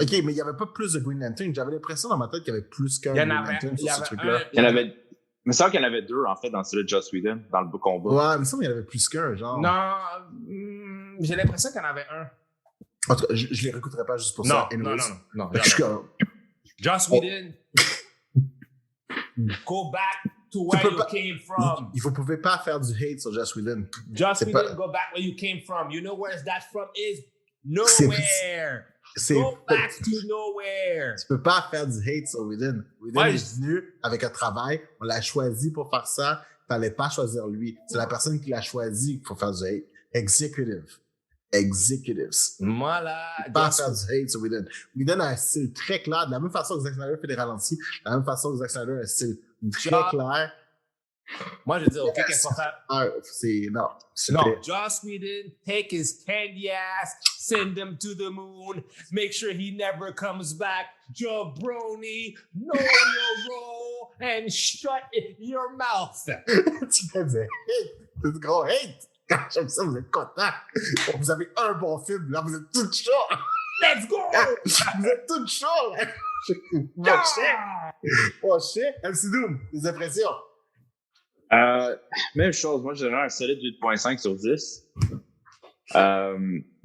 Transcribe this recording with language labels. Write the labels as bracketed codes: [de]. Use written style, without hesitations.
[fr] OK, mais il n'y avait pas plus de Green Lantern. J'avais l'impression dans ma tête qu'il y avait plus qu'un Green Lantern sur ce truc-là. Il me semble qu'il y en avait deux, en fait, dans celui de Joss Whedon, dans le combat. Ouais, il me semble qu'il y en avait plus qu'un, genre. Non, j'ai l'impression qu'il y en avait un. En tout cas, je les réécouterai pas juste pour ça. Non. [en] Joss Whedon, go back to where you came from. [fr] Vous pouvez pas faire du hate sur Joss Whedon. [en] Joss Whedon, go back where you came from. You know where that from is? Nowhere. Go back to nowhere. [fr] Tu peux pas faire du hate sur Whedon. Whedon est venu avec un travail. On l'a choisi pour faire ça. Fallait pas choisir lui. C'est la personne qui l'a choisi qu'il faut faire du hate. [en] Executives. [fr] Moi, là... Pas faire du hate sur Whedon. Whedon a un style très clair. De la même façon que Zack Snyder fait des ralentis, de la même façon que Zack Snyder a un style très clair. Moi, je dis, OK, qu'est-ce qu'on fait? Non. [en] Joss Whedon, take his candy ass, send him to the moon, make sure he never comes back. Jabroni, know your role, and shut your mouth. [fr] Tu fais du hate. C'est du gros hate. J'aime ça, vous êtes contents. Vous avez un bon film, là, vous êtes tout chaud. [en] Let's go! [fr] Vous êtes tout chaud, là. Mon chien. MC Doom, des impressions. Même chose, moi je dirais un solide 8.5 sur 10.